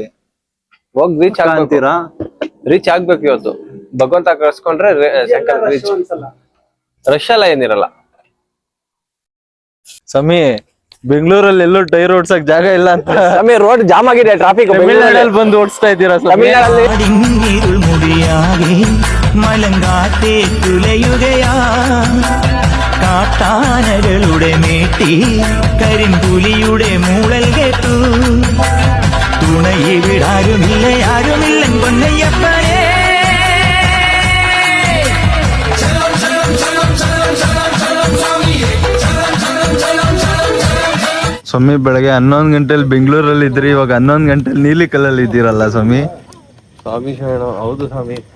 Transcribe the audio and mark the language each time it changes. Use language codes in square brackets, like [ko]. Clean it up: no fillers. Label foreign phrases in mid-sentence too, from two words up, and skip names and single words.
[kn] ಹೋಗಿ ರೀಚ್ ಆಗ್ತೀರಾ? ರೀಚ್ ಆಗ್ಬೇಕು ಇವತ್ತು. ಭಗವಂತ ಕರ್ಸ್ಕೊಂಡ್ರೆ ರೀಚ್. ರಶ್ ಎಲ್ಲ ಏನಿರಲ್ಲ ಸ್ವಾಮಿ. ಬೆಂಗಳೂರಲ್ಲಿ ಎಲ್ಲೂ ಟೈರ್ ಓಡ್ಸಕ್ ಜಾಗ ಇಲ್ಲ ಅಂತ ಸ್ವಾಮಿ. [en] road jam [kn] ಆಗಿದೆ, ಟ್ರಾಫಿಕ್. ತಮಿಳ್ನಾಡಲ್ಲಿ ಬಂದು ಓಡಿಸ್ತಾ ಇದ್ದೀರಾ [ml] തമിഴ്നാടല്ലേ? മലങ്കാത്തെ തുലയുകയാ കാട്ടാനകളുടെ മേട്ടി, കരിമ്പുലിയുടെ മൂളൽ കേട്ടു. തുണയിവിടാരുമില്ല ആരുമില്ല പൊന്നയ്യപ്പനേ. [kn] ಸ್ವಾಮಿ ಬೆಳಗ್ಗೆ 11 ಗಂಟೆಲಿ ಬೆಂಗಳೂರಲ್ಲಿ ಇದ್ರಿ, ಇವಾಗ 11 ಗಂಟೆಲಿ ನೀಲಿಕಲ್ಲಲ್ಲಿ ಇದ್ದೀರಲ್ಲ ಸ್ವಾಮಿ? ಸ್ವಾಮಿ ಶರಣಂ. ಹೌದು ಸ್ವಾಮಿ.